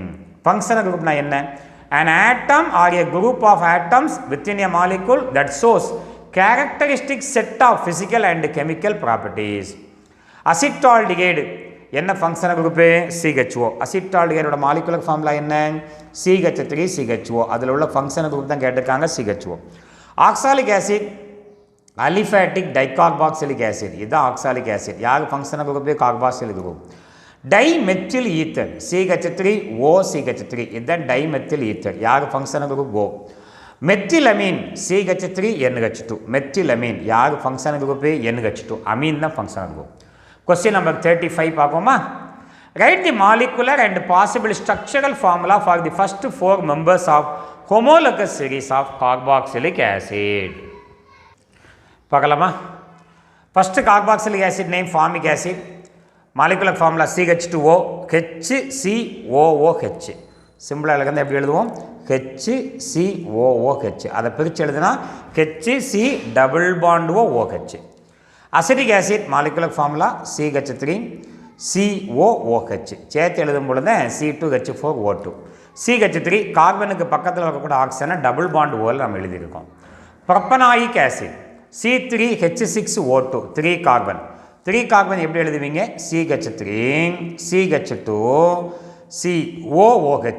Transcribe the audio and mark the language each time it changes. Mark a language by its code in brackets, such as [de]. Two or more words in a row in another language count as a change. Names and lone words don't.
[en] Functional group [ta] ன்னா என்ன? [en] An atom or a group of atoms within a molecule that shows characteristic set of physical and chemical properties. [ta] Acetaldehyde என்ன [en] functional group? [ta] CHO. acetaldehyde ஓட [en] molecular formula [ta] என்ன? CH3CHO. அதில் உள்ள [en] functional group [ta] தான் கேட்டிருக்காங்க CHO. [en] Oxalic acid, aliphatic dicarboxylic acid. இதுதான் oxalic acid. யார் functional group? carboxylic group. Dimethyl ether, CH3OCH3. இதுதான் dimethyl ether. யார் functional group? O. Methylamine, CH3NH2. methylamine யார் functional group? NH2. amine தான் functional group. Question number 35 பார்ப்போமா? Write the molecular and possible structural formula for the first 4 members of homologous series of carboxylic acid. [ta] பார்க்கலாமா? [en] First carboxylic acid name formic acid. Molecular formula CH2O, HCOOH. [ta] சிம்பிளா எழுதுனா எப்படி எழுதுவோம்? HCOOH. அதை பிரிச்சு எழுதுனா HC [en] double bond [ta] OH. [en] Acetic acid molecular formula CH3 COOH. [ta] சேர்த்து எழுதும் பொழுது C2H4O2. CH3 கார்பனுக்கு பக்கத்தில் இருக்கக்கூடிய ஆக்சிஜனை [en] double bond [ta] ஓவில் நம்ம எழுதியிருக்கோம். [en] propanoic acid C3H6O2 3 carbon. [ta] 3 கார்பன் எப்படி எழுதுவீங்க? CH3 CH2 COOH.